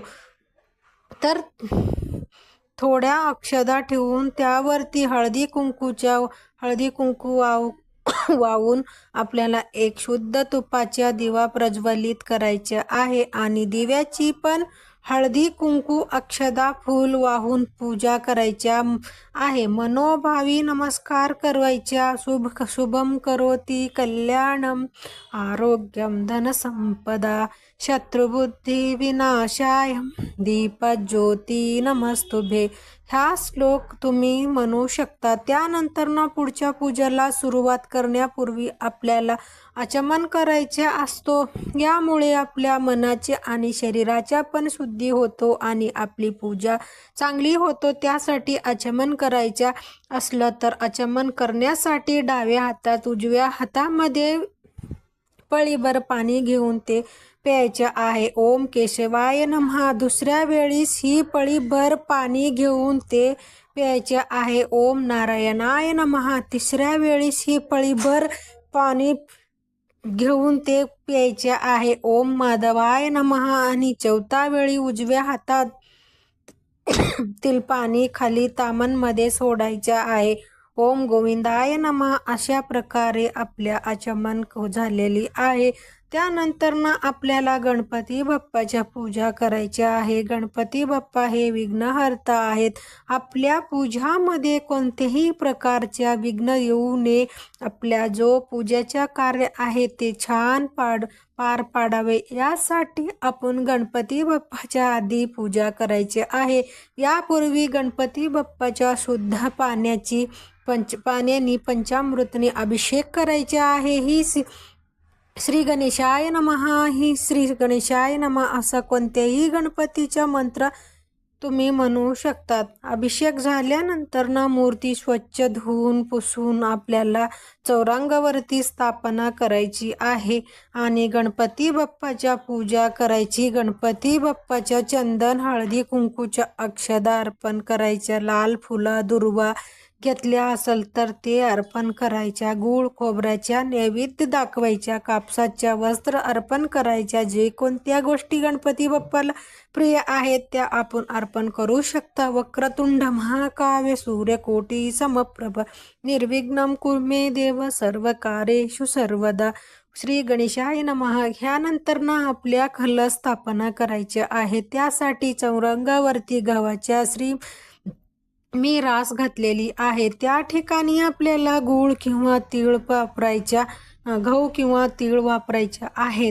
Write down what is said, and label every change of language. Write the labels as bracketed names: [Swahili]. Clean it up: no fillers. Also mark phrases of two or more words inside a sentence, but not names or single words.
[Marathi] तर थोड्या अक्षदा ठेवून त्यावरती हळदी कुंकू वाहून आपल्याला एक शुद्ध तुपाचा दिवा प्रज्वलित करायचा आहे आणि दिव्याची पण हळदी कुंकू अक्षदा फूल वाहून पूजा करायच्या आहे. मनोभावी नमस्कार करायच्या. [Sanskrit] शुभम करोति कल्याणम आरोग्यम धनसंपदा शत्रुबुद्धी विनाशाय दीपज्योती नमस्तुभे. [Marathi] हा श्लोक तुम्ही म्हणू शकता. त्यानंतर ना पुढच्या पूजेला सुरुवात करण्यापूर्वी आपल्याला आचमन करायचे असतो. यामुळे आपल्या मनाची आणि शरीराच्या पण शुद्धी होतो आणि आपली पूजा चांगली होतो. त्यासाठी आचमन करायचं असलं तर आचमन करण्यासाठी डाव्या हातात, उजव्या हातामध्ये पळीभर पाणी घेऊन ते प्यायचे आहे. [Sanskrit] ओम केशवाय नमः. [Marathi] दुसऱ्या वेळीस ही पळीभर पाणी घेऊन ते प्यायचे आहे. [Sanskrit] ओम नारायणाय नमः. [Marathi] तिसऱ्या वेळीस ही पळीभर पाणी घेऊन ते प्यायचे आहे. [Sanskrit] ओम माधवाय नमः. [Marathi] आणि चौथ्या वेळी उजव्या हातात पाणी खाली तामणमध्ये सोडायचे आहे. [Sanskrit] ओम गोविंदाय नमः. [Marathi] अशा प्रकारे आपल्या आचमन झालेली आहे. त्यानंतर ना आपल्याला गणपती बाप्पाच्या पूजा करायची आहे. गणपती बाप्पा हे विघ्नहर्ता आहेत. आपल्या पूजामध्ये कोणत्याही प्रकारच्या विघ्न येऊ नये. आपल्या जो पूजेचा कार्य आहे ते छान पार पाडावे यासाठी आपण गणपती बाप्पाच्या आधी पूजा करायची आहे. यापूर्वी गणपती बाप्पाच्या शुद्ध पाण्याने पंचामृतने अभिषेक करायचे आहे. ही [Sanskrit] श्री गणेशाय नमः, [Marathi] ही [Sanskrit] श्री गणेशाय नमः [Marathi] असा कोणत्याही गणपतीचा मंत्र तुम्ही म्हणू शकतात. अभिषेक झाल्यानंतर ना मूर्ती स्वच्छ धुवून पुसून आपल्याला चौरंगावरती स्थापना करायची आहे आणि गणपती बाप्पाच्या पूजा करायची. गणपती बाप्पाच्या चंदन, हळदी कुंकूच्या अक्षदा अर्पण करायच्या. लाल फुलं, दुर्वा घेतल्या असेल तर ते अर्पण करायच्या. गूळ खोबऱ्याच्या नैवेद्य दाखवायच्या. कापसाच्या वस्त्र अर्पण करायच्या. जे कोणत्या गोष्टी गणपती बाप्पाला प्रिय आहेत त्या आपण अर्पण करू शकता. [Sanskrit] वक्रतुंड महाकाय सूर्यकोटी समप्रभ निर्विघ्नं कुरु मे देव सर्वकार्येषु सर्वदा. श्री गणेशाय नमः. [Marathi] ह्यानंतर ना आपल्या कलश स्थापना करायची आहे. त्यासाठी चौरंगावरती गव्हाच्या मी रास घातलेली आहे. त्या ठिकाणी आपल्याला गूळ किंवा तीळ वापरायच्या, गहू किंवा तीळ वापरायच्या आहे.